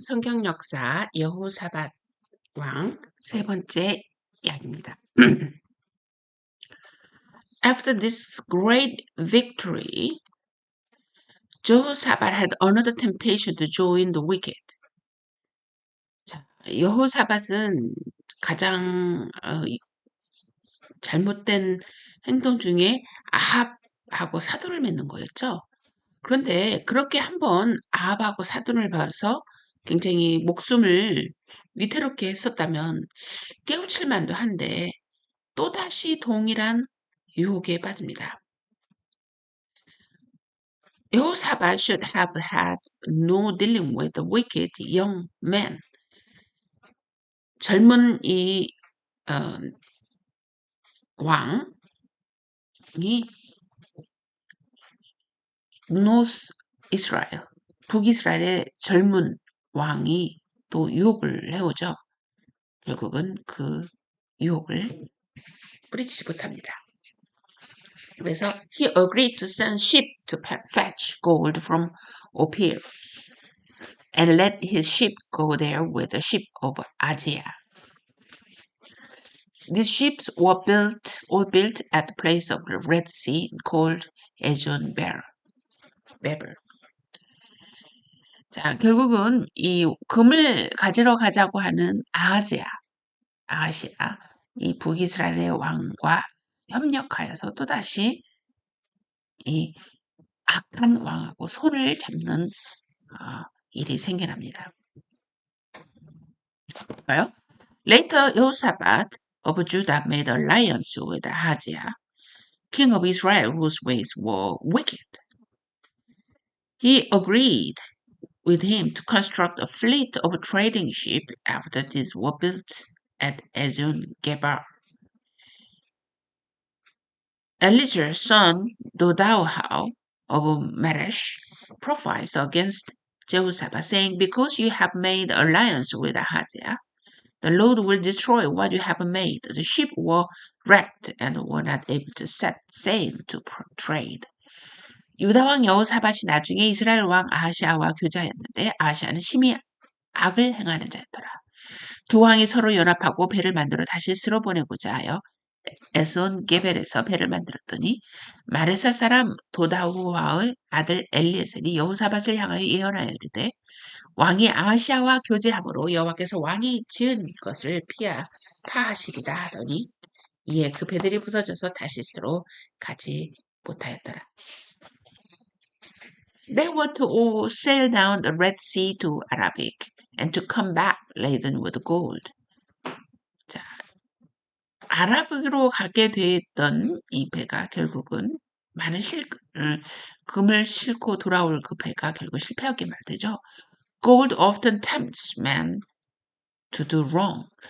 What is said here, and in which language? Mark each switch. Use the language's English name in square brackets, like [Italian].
[Korean] 성경 역사 여호사밧 왕 세 번째 이야기입니다. [English] After this great victory, Jehoshaphat had another temptation to join the wicked. [Korean] 자, 여호사밧은 가장 잘못된 행동 중에 아합하고 사돈을 맺는 거였죠. 그런데 그렇게 한번 아합하고 사돈을 봐서 굉장히 목숨을 위태롭게 했었다면 깨우칠 만도 한데 또다시 동일한 유혹에 빠집니다. [English] Jehoshaphat should have had no dealing with the wicked young man. [Korean] 젊은 이 왕이 North Israel, 북이스라엘의 젊은 왕이 또 유혹을 해오죠. 결국은 그 유혹을 뿌리치지 못합니다. 그래서 [English] he agreed to send ship to fetch gold from Ophir and let his ship go there with the ship of Azia. These ships were all built at the place of the Red Sea called Ezion Beber. [Korean] 자, 결국은 이 금을 가지러 가자고 하는 아시아, 이 북이스라엘의 왕과 협력하여서 또다시 이 악한 왕하고 손을 잡는 일이 생겨납니다. 볼까요? [English] Later, Jehoshaphat of Judah made alliance with Ahaziah, king of Israel, whose ways were wicked. He agreed with him to construct a fleet of trading ships after these were built at Ezion-Geber. Elijah's son Dodauhau of Meresh prophesied against Jehoshaphat, saying, "Because you have made alliance with Ahaziah, the Lord will destroy what you have made." The ships were wrecked and were not able to set sail to trade. [Korean] 유다 왕 여호사밧이 나중에 이스라엘 왕 아하시아와 교제하였는데 아하시아는 심히 악을 행하는 자였더라. 두 왕이 서로 연합하고 배를 만들어 다시 쓸어보내고자 하여 에손 게벨에서 배를 만들었더니 마레사 사람 도다우와의 아들 엘리에셀이 여호사밧을 향하여 예언하여 이르되 왕이 아하시아와 교제함으로 여호와께서 왕이 지은 것을 파하시리다 하더니 이에 그 배들이 부서져서 다시스로 가지 못하였더라. [English] They were to all sail down the Red Sea to Arabic and to come back laden with gold. [Korean] 자, 아라브로 가게 됐던 이 배가 결국은 많은 금을 싣고 돌아올 그 배가 결국 실패하게 말되죠. [English] Gold often tempts man to do wrong.